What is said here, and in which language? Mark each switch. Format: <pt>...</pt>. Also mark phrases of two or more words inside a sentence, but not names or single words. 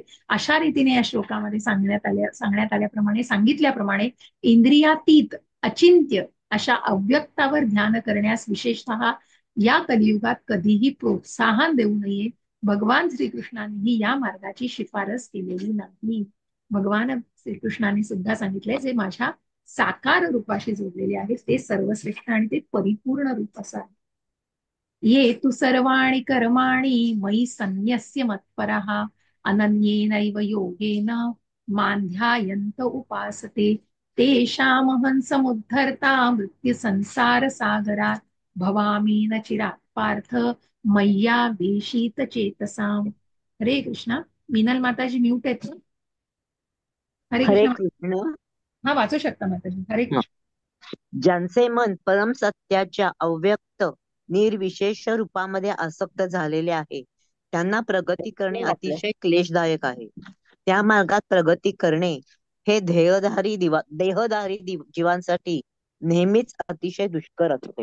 <mr>अशा रीतीने या श्लोकामध्ये सांगण्यात आल्याप्रमाणे, सांगितल्याप्रमाणे इंद्रियातीत अचिंत्य अशा अव्यक्तावर ध्यान करण्यास विशेषतः या कलियुगात कधीही प्रोत्साहन देऊ नये. भगवान श्रीकृष्णांनी या मार्गाची शिफारस केलेली नाही. भगवान श्रीकृष्णाने सुद्धा सांगितलंय, जे माझ्या साकार रूपाशी जोडलेले आहे ते सर्वश्रेष्ठ आणि ते परिपूर्ण रूप असं आहे.</mr> <sa>ये तु सर्वाणि कर्माणि मयि सन्न्यस्य मत्परः अनन्येनैव योगेन मां ध्यायन्त उपासते तेषामहं समुद्धर्ता मृत्यु संसार सागरात भवामी न चिरात् पार्थ मय्या वेशीत चेतसाम. हरे कृष्णा.</sa> <mr>मीनल माताजी म्यूट आहेत ना?</mr> <sa>हरे हरे कृष्ण. कृष्ण.</sa> <mr>हा, वाचू शकता माताजी.</mr> <sa>हरे कृष्ण.</sa> <mr>ज्यांचे मन परम सत्याच्या अव्यक्त निर्विशेष रूपामध्ये आसक्त झालेले आहे, त्यांना प्रगती करणे अतिशय क्लेशदायक आहे. त्या मार्गात प्रगती करणे हे देहधारी जीवांसाठी नेहमीच अतिशय दुष्कर असते.</mr>